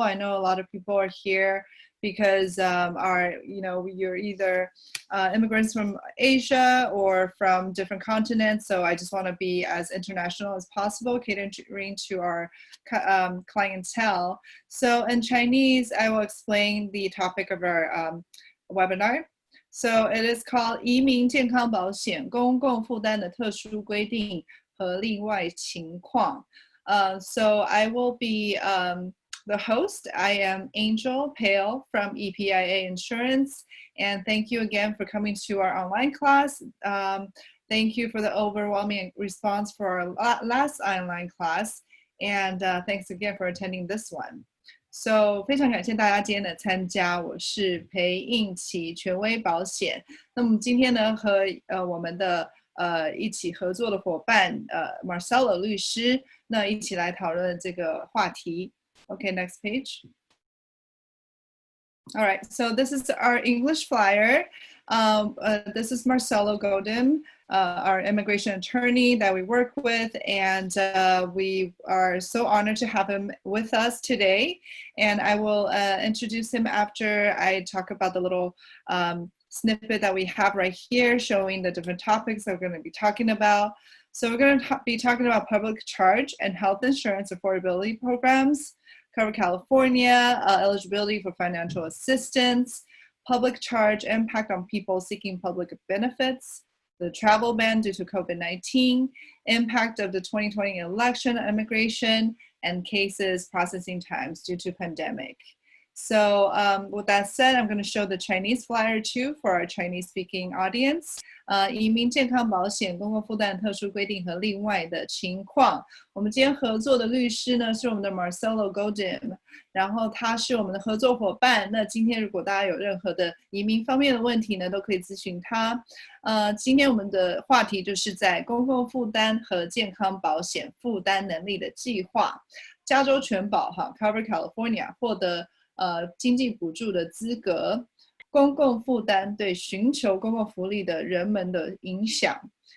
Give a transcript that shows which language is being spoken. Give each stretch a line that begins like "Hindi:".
English: I know a lot of people are here because you're either immigrants from Asia or from different continents. So I just want to be as international as possible, catering to our clientele. So in Chinese, I will explain the topic of our webinar. So it is called
Chinese: 移民健康保险公共负担的特殊规定和例外情况.
English: So I will be the host. I am Angel Pale from EPIA Insurance, and thank you again for coming to our online class. Thank you for the overwhelming response for our last online class, and thanks again for attending this one.
Chinese: So 非常感谢大家今天的参加，我是裴应琪权威保险。那么今天呢，和我们的一起合作的伙伴Marcelo 律师，那一起来讨论这个话题。
English: Okay, next page. All right, so this is our English flyer. This is Marcelo Godin, our immigration attorney that we work with, and we are so honored to have him with us today. And I will introduce him after I talk about the little snippet that we have right here showing the different topics that we're going to be talking about. So we're going to be talking about public charge and health insurance affordability programs, cover California, eligibility for financial assistance, public charge impact on people seeking public benefits, the travel ban due to COVID-19, impact of the 2020 election, immigration, and cases processing times due to pandemic. So with that said, I'm going to show the Chinese flyer too for our Chinese speaking audience.
Chinese: 移民健康保险公共负担特殊规定和例外的情况。我们今天合作的律师呢是我们的 Marcelo Godin， 然后他是我们的合作伙伴。那今天如果大家有任何的移民方面的问题呢，都可以咨询他。今天我们的话题就是在公共负担和健康保险负担能力的计划，加州全保Cover California 获得经济补助的资格，公共负担对寻求公共福利的人们的影响。